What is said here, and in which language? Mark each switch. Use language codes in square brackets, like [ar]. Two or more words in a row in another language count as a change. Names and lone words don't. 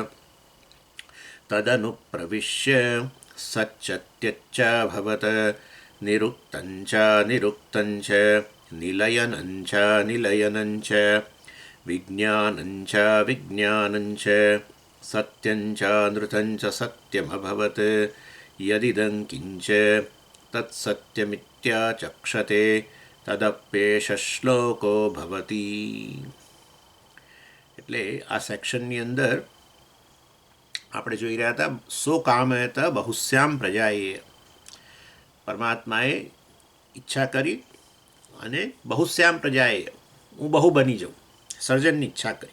[sa] तदनुप्रविश्य सच्चत्यच्चाभवत निरुक्तञ्च निरुक्तञ्च निलयनञ्च निलयनञ्च विज्ञानञ्च विज्ञानञ्च सत्यञ्च नृतञ्च सत्यमभवत् यदिदं किञ्च तत्सत्यमित्याचक्षते तदप्येष श्लोको भवति. [gu] એટલે આ સેક્શનની અંદર આપણે જોઈ રહ્યા હતા [sa] सोऽकामयत बहु स्याम् प्रजायेय. [gu] પરમાત્માએ ઈચ્છા કરી અને [sa] बहु स्याम् प्रजायेय [gu] હું બહુ બની જાઉં સર્જનની ઈચ્છા કરી.